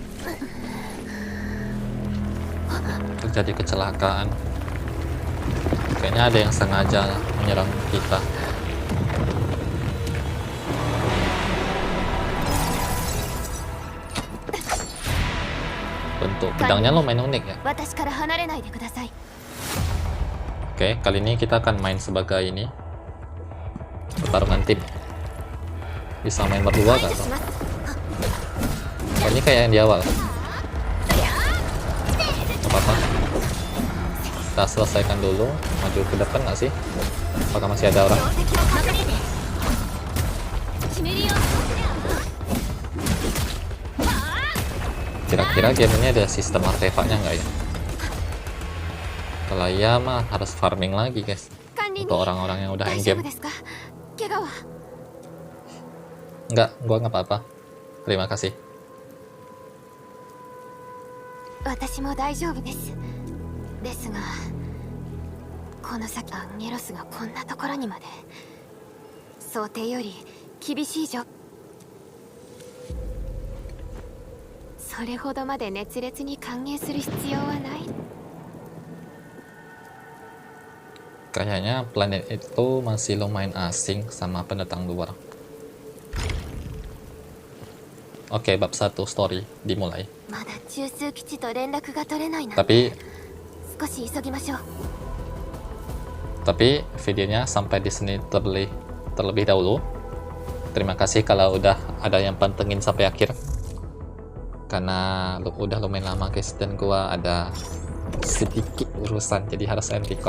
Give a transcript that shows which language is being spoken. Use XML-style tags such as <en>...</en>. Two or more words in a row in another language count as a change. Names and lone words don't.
<id>Terjadi kecelakaan. Kayaknya ada yang sengaja menyerang kita. Bentuk pedangnya lumayan unik ya.</id> <ja>私から離れないでください。</ja> <id>Oke, kali ini kita akan main sebagai ini pertarungan tim. Bisa main berdua gak tuh? Oh, ini kayak yang di awal. Gak apa-apa. Kita selesaikan dulu. Maju ke depan gak sih? Apakah masih ada orang? Kira-kira game ini ada sistem artefaknya nggak ya? Kalau iya mah harus farming lagi guys. Untuk orang-orang yang udah endgame. Enggak, gua nggak apa-apa. Terima kasih.</id> <ja>私も大丈夫です。ですが、この先アンゲロスがこんなところにまで想定より厳しい状。それほどまで熱烈に歓迎する必要はない。</ja> <id>Kayaknya planet itu masih lumayan asing sama pendatang luar. Oke, bab 1 story dimulai.</id> <ja>まだ中枢基地と連絡が取れないな。</ja> <id>Tapi</id> <ja>少し急ぎましょう。</ja> <id>videonya sampai di sini terlebih dahulu. Terima kasih kalau udah ada yang pantengin sampai akhir. Karena udah lumayan lama guys, dan gua ada sedikit urusan jadi harus</id> <en>end record.</en>